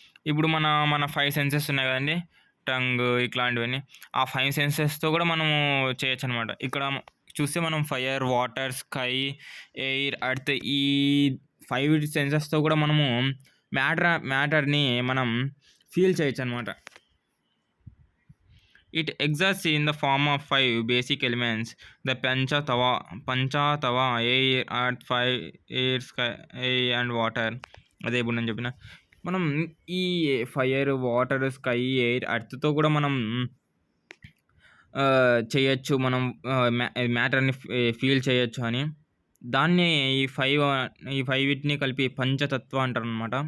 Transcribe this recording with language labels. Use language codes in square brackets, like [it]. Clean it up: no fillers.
[te] ఇప్పుడు మన 5 సెన్సెస్ ఉన్నాయి కదండి, టంగ్ ఇట్లాంటివన్నీ. ఆ 5 సెన్సెస్తో కూడా మనము చేయొచ్చు అనమాట. ఇక్కడ చూస్తే మనం fire, water, sky, air, earth, ఈ 5 సెన్సెస్తో కూడా మనము మ్యాటర్ని మనం ఫీల్ చేయొచ్చు అనమాట. [en] It exists in the form of 5 basic elements: the Pancha-tava, air, earth, air, sky, and water. [te] అదే ఇప్పుడు నేను చెప్పిన మనం ఈ ఫైర్, వాటర్, స్కై, ఎయిర్, ఎర్త్తో కూడా మనం చేయొచ్చు, మనం మ్యాటర్ని ఫీల్ చేయొచ్చు అని. దాన్ని ఈ 5 కలిపి పంచతత్వ అంటారు అనమాట.